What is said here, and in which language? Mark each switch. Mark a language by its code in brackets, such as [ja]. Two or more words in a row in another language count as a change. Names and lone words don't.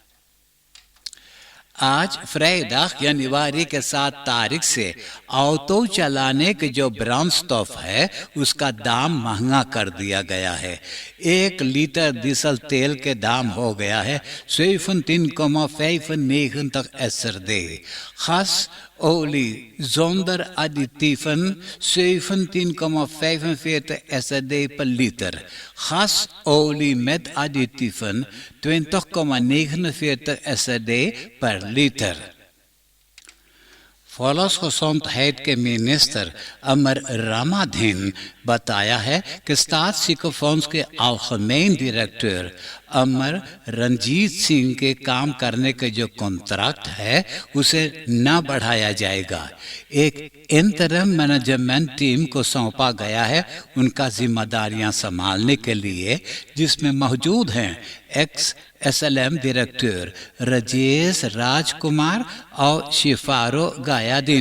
[hns] आज फ्राइडे यानी वारी के 7 तारीख से ऑटो चलाने के जो ब्रांडस्टॉफ है उसका दाम महंगा कर दिया गया है। 1 लीटर डीजल तेल के दाम हो गया है 17,95 SRD। [nl] खास olie zonder additieven 17,45 SRD per liter. Gasolie met additieven 20,49 SRD per liter. [hns] Volksgezondheid के मिनिस्टर अमर रामाधीन बताया है कि स्टैटिस्टिक्स के algemeen डायरेक्टर अमर रंजीत सिंह के काम करने के जो कॉन्ट्रैक्ट है उसे न बढ़ाया जाएगा। एक [en] interim management team [hns] को सौंपा गया है उनका जिम्मेदारियां संभालने के लिए, जिसमें मौजूद हैं एक्स SLM डायरेक्टर राजेश राजकुमार और शिफारो गायादीन।